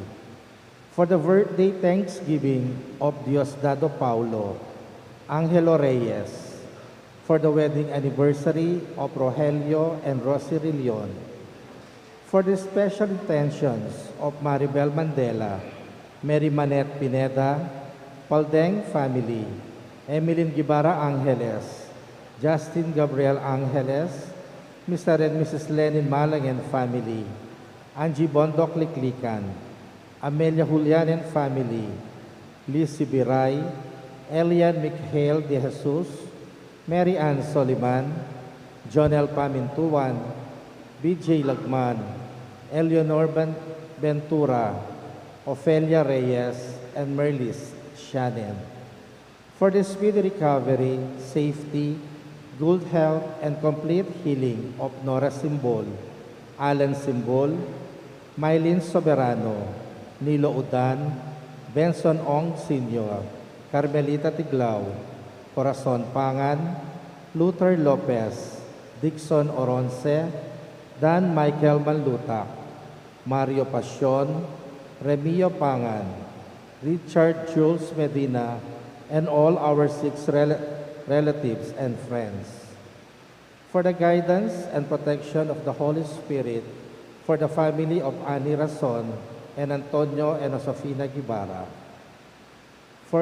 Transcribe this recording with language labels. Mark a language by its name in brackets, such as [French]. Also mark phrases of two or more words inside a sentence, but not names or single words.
[English] For the birthday thanksgiving of Diosdado Paulo, Angelo Reyes. For the wedding anniversary of Rogelio and Rosie Rillion. For the special intentions of Maribel Mandela, Mary Manette Pineda, Paldeng family, Emilyn Gibara Angeles, Justin Gabriel Angeles, Mr. and Mrs. Lenin Malang and family, Angie Bondok Liklikan, Amelia Julian and family, Lizzie Biray, Elian Mikhail De Jesus, Mary Ann Soliman, Jonel Pamintuan, BJ Lagman, Eleanor Ventura, Ofelia Reyes, and Merlis Shannon. For the speedy recovery, safety, good health, and complete healing of Nora Simbol, Alan Simbol, Mylene Soberano, Nilo Udan, Benson Ong Sr., Carmelita Tiglao, Corazon Pangan, Luther Lopez, Dixon Oronce, Dan Michael Manlutak, Mario Pasion, Remio Pangan, Richard Jules Medina, and all our 6 relatives and friends. For the guidance and protection of the Holy Spirit, for the family of Annie Rason and Antonio and Josefina Guevara, for